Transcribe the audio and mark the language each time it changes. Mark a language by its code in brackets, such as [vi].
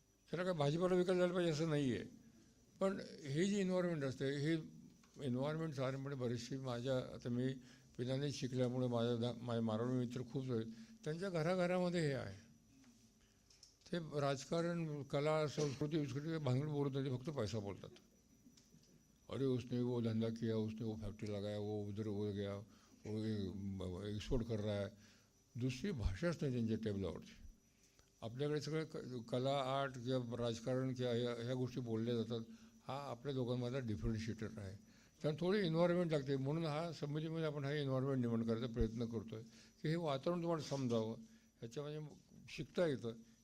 [mr] त्याला काय भाजीपाला विकायला जायला पाहिजे असं नाही आहे. पण हे जी एन्व्हायरमेंट असते, हे एन्व्हायरमेंट साधारणपणे बरीचशी आता मी पिलाने शिकल्यामुळे माझे मारवाडी मित्र खूप आहेत, त्यांच्या घराघरामध्ये हे आहे. ते राजकारण, कला, संस्कृती भांगड बोलत नाही, फक्त पैसा बोलतात. [hi] अरे उसने वो धंदा किया, उसने वो फॅक्ट्री लगाया, वो उधर हो गया, वो एक्सपोर्ट कर रहा है. [mr] दुसरी भाषाच नाही त्यांच्या टेबलावरची. आपल्याकडे सगळं कला, आर्ट किंवा राजकारण किंवा ह्या गोष्टी बोलल्या जातात. हा आपल्या दोघांमधला डिफरन्शिएटर आहे. तर थोडी एन्व्हायरमेंट लागते. म्हणून हा समितीमध्ये आपण हा एन्व्हायरमेंट निर्माण करायचा प्रयत्न करतो आहे की हे वातावरण तुम्हाला समजावं, ह्याच्यामध्ये शिकता येतं.